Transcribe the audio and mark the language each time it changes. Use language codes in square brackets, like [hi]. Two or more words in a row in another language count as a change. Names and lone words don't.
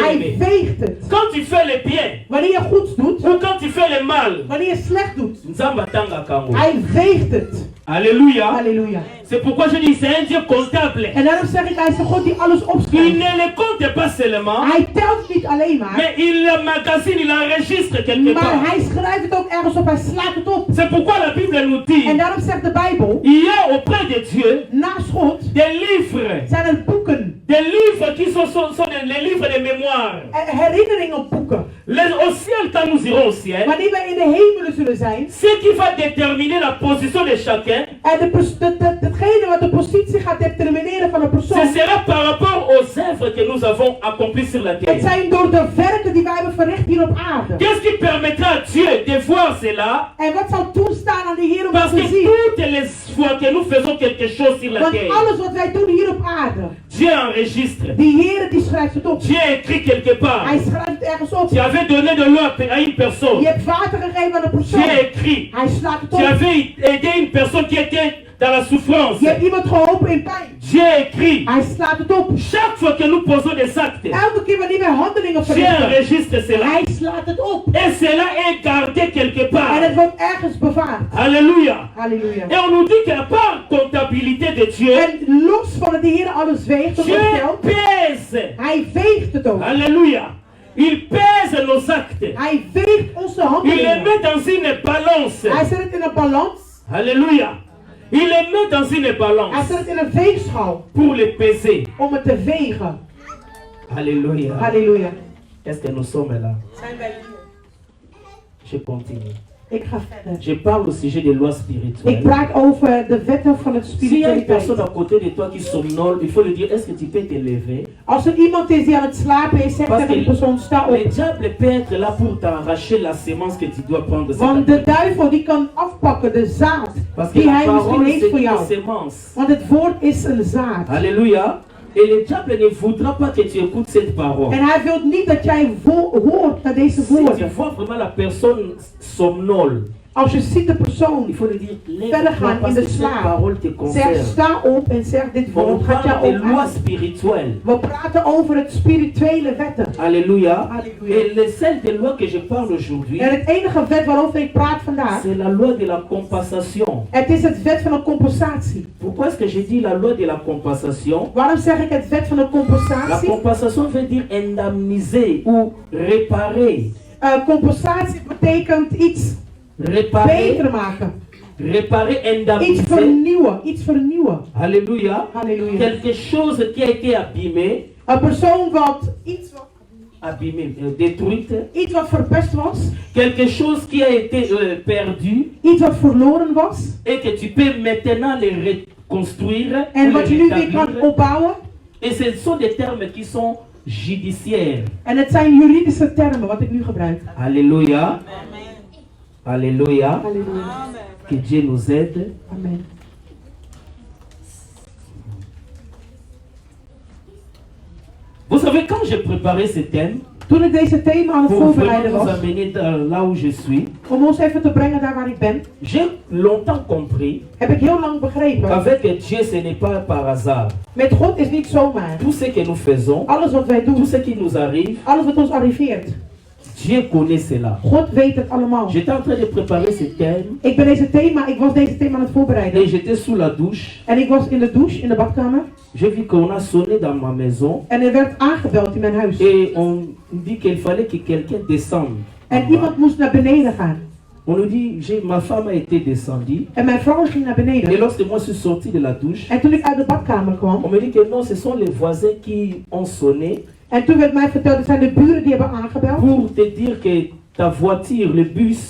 [nl] Hij [fr] aimé. [nl] veegt het. [fr] Quand tu fais le bien [nl] Wanneer je goeds doet, [fr] ou quand tu fais le mal, [nl] wanneer je slecht doet, [ln] Nzamba tanga kango. [nl] hij veegt het. [fr] Alléluia. [nl] Halleluja. [fr] C'est pourquoi je dis, c'est un Dieu comptable. [nl] En daarom zeg ik, hij is een God die alles [fr] Il [nl] opschrijft. [fr] ne le compte pas seulement, [nl] Hij telt niet alleen maar, [fr] mais il le magasine, il enregistre quelque [nl] maar [fr] part. [nl] hij schrijft het ook ergens op, hij slaat het op. [fr] C'est pourquoi la Bible nous dit, [nl] En daarom zegt de Bijbel, [fr] il y a auprès de Dieu [nl] naast God [fr] des livres. [nl] zijn er boeken, [fr] Des livres qui sont les livres de mémoire. [nl] herinneringenboeken. [fr] Au ciel, quand nous irons au ciel, [nl] Wanneer wij in de hemelen zullen zijn, [fr] ce qui va déterminer la position de chacun, [nl] en hetgene wat de positie gaat determineren van een [fr] ce [nl] persoon, [fr] sera par rapport aux œuvres que nous avons accomplies sur la [nl] het [fr] terre. [nl] zijn door de werken die wij hebben verricht hier op aarde. [fr] Qu'est-ce qui permettra à Dieu de voir cela? [nl] En wat zal toestaan aan de Heer om [fr] Parce [nl] dat [fr] que [nl] te zien? [fr] toutes les fois que nous faisons quelque chose sur la [nl] Want [fr] terre, [nl] alles wat wij doen hier op aarde, [fr] Dieu enregistre. [nl] die Heer die schrijft het op. [fr] Dieu écrit quelque part. [nl] Hij schrijft het ergens op. [fr] Tu avais donné de l'eau à une personne. [nl] Je hebt water gegeven aan een persoon. [fr] Dieu écrit. [nl] Hij slaat het [fr] Tu [nl] op. [fr] avais aidé une personne qui était dans la souffrance. [nl] Je hebt iemand geholpen in pijn. [fr] Dieu écrit. [nl] Hij slaat het op. [fr] Chaque fois que nous posons des actes, [nl] Elke keer wanneer wij handelingen [fr] Dieu [nl] verrichten, [fr] enregistre cela. [nl] hij slaat het op. [fr] Et cela est gardé quelque [nl] En [fr] part. [nl] het wordt ergens bewaard. [fr] Alléluia. [nl] Halleluja. [fr] Et on nous dit qu'à part comptabilité de Dieu, [nl] En los van dat de Heer alles weegt, [fr] Dieu [nl] optelt, [fr] pèse. [nl] hij weegt het ook. [fr] Alléluia. Il pèse nos actes. [nl] Hij weegt onze [fr] Il les [nl] handelingen. [fr] met dans une balance. [nl] Hij zet het in een balans. [fr] Alléluia. Il les met dans une [nl] Hij [fr] balance [nl] zet het in een weegschaal [fr] pour les peser. [nl] om het te wegen. [fr] Alléluia. [nl] Halleluja. [fr] Est-ce que nous sommes là? [nl] Zijn wij hier? [fr] Je continue. [nl] Ik ga verder. [fr] Je parle au sujet des lois [nl] Ik [fr] spirituelles. [nl] praat over de wetten van het [fr] S'il y a une personne [nl] spiritualiteit. [fr] à côté de toi qui somnole, il faut lui dire, est-ce que tu peux te lever? [nl] Als er iemand is die aan het slapen is, zegt [fr] Parce [nl] tegen die persoon, sta [fr] que le [nl] op. [fr] diable peut être là pour t'arracher la sémence que tu dois prendre. [nl] Want de duivel die kan afpakken de zaad [fr] Parce que [nl] die [fr] la [nl] hij misschien [fr] parole, [nl] heeft [fr] c'est [nl] voor [fr] une [nl] jou. [fr] sémence. [nl] Want het woord is een zaad. [fr] Alléluia. Et le diable ne voudra pas que tu écoutes cette parole. [nl] En hij wil niet dat jij hoort naar deze [fr] Si tu [nl] woorden. [fr] vois vraiment la personne somnole, [nl] Als je ziet de persoon [fr] il faut lui dire, [nl] verder [fr] lève-toi [nl] gaan in [fr] parce [nl] de [fr] que cette [nl] slaap, [fr] parole te [nl] zeg [fr] concerne. [nl] sta op en zeg dit [fr] On [nl] woord gaat [fr] parle [nl] jou [fr] des [nl] ook [fr] lois [nl] aan. [fr] spirituelles. [nl] We praten over het spirituele wetten. [fr] Alléluia. Alléluia. Et les celles des lois que je parle aujourd'hui, [nl] En het enige wet waarover ik praat vandaag, [fr] c'est la loi de la compensation. [nl] het is het wet van een compensatie. [fr] Pourquoi est-ce que je dis la loi de la compensation? [nl] Waarom zeg ik het wet van een [fr] La [nl] compensatie? [fr] compensation veut dire indemniser ou réparer. [nl] Compensatie betekent iets [fr] Réparer, [nl] beter maken. [fr] réparer, [nl] Iets [fr] indemniser. [nl] vernieuwen. Iets vernieuwen. [fr] Alléluia. [nl] Halleluja. [fr] Quelque chose qui a été abîmé, [nl] Een persoon wat [fr] abîmé, détruite. [nl] iets wat verpest was, [fr] Quelque chose qui a été perdu [nl] iets wat verloren was, [fr] et que tu peux maintenant le reconstruire. [nl] en [fr] ou [nl] wat [fr] le [nl] je nu weer kan [fr] rétablir. [nl] opbouwen. [fr] Et ce sont des termes qui sont judiciaires. [nl] En het zijn juridische termen wat ik nu gebruik. [fr] Alléluia. Alléluia. [nl] Halleluja. [fr] Que Dieu nous aide. Amen. Vous savez, quand j'ai préparé ce thème, [nl] Toen ik deze thema aan het [fr] pour [nl] voorbereiden [fr] vraiment nous [nl] was, [fr] amener là où je suis, [nl] om ons even te brengen daar waar ik ben, [fr] j'ai longtemps compris [nl] heb ik heel lang begrepen. [fr] qu'avec Dieu, ce n'est pas par hasard. [nl] Met God is niet zomaar. [fr] Tout ce que nous faisons, [nl] Alles wat wij [fr] tout [nl] doen, [fr] ce qui nous arrive, [nl] alles wat ons arriveert, [fr] Dieu connaît cela. [nl] God weet het allemaal. [fr] J'étais en train de préparer ce thème [nl] Ik was deze thema aan het voorbereiden. [fr] et j'étais sous la douche. [nl] En ik was in de douche, in de badkamer. [fr] J'ai vu qu'on a sonné dans ma maison [nl] En er werd aangebeld in mijn huis. [fr] et on dit qu'il fallait que quelqu'un descende. [nl] En iemand moest naar beneden gaan. [fr] On nous dit, ma femme a été descendue. [nl] En mijn vrouw ging naar [fr] Et [nl] beneden. [fr] lorsque moi je suis sorti de la douche, [nl] En toen ik uit de badkamer kwam, [fr] on me dit que non, ce sont les voisins qui ont sonné [nl] en toen werd mij verteld, het zijn de buren die hebben aangebeld. [fr] pour te dire que ta voiture, le bus,